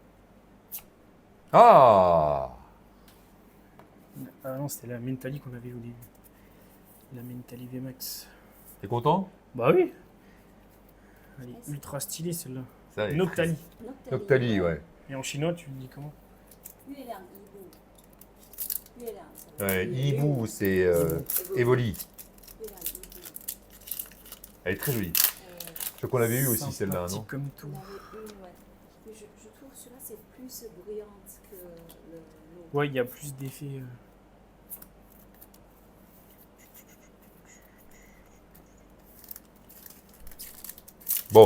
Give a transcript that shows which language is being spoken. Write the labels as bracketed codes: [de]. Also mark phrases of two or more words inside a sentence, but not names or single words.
[fr] Ah! Ah non, c'était la Mentali qu'on avait au début. La Mentali VMAX. T'es content? Bah oui. Elle est ultra stylée celle-là. Ça, elle est Noctali. Noctali, ouais. Et en chinois, tu le dis comment? [zh] 月亮一步，月亮什么 [fr] Ouais, Ibu, c'est Evoli. [zh] 月亮一步， [fr] Elle est très jolie. Je crois qu'on l'avait eu aussi celle-là, Sympathique non? comme tout. on avait une, ouais. Mais je trouve celui-là c'est plus brillante que l'autre. Ouais, il y a plus d'effets. Bon.